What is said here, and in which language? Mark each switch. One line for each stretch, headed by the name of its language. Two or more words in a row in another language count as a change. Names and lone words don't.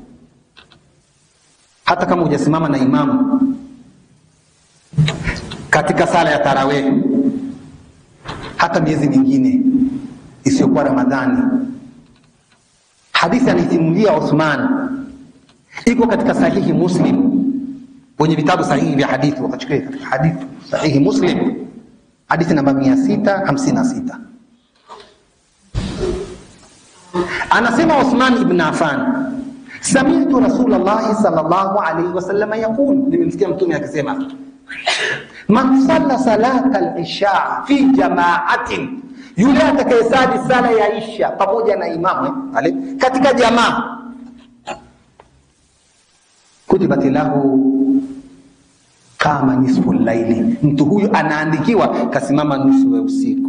Swahili: Hata kama hujasimama na imamu katika sala ya tarawih, hata miezi mingine isiyokuwa Ramadhani, hadithi anisimulia Uthman iko katika sahihi Muslim, kwenye vitabu sahihi vya hadithi. Wakachukua katika hadithi sahihi Muslim, hadithi namba 656, anasema Uthman ibn Affan,
Arabic: سمعت رسول الله صلى الله عليه وسلم يقول,
Swahili: nimemsikia mtume akisema,
Arabic: من صلى صلاة العشاء في جماعة,
Swahili: yule atakayesali sala ya isha pamoja na imamu katika jamaa,
Arabic: كتبت له كما نصف الليل,
Swahili: mtu huyu anaandikiwa kasimama nusu ya usiku.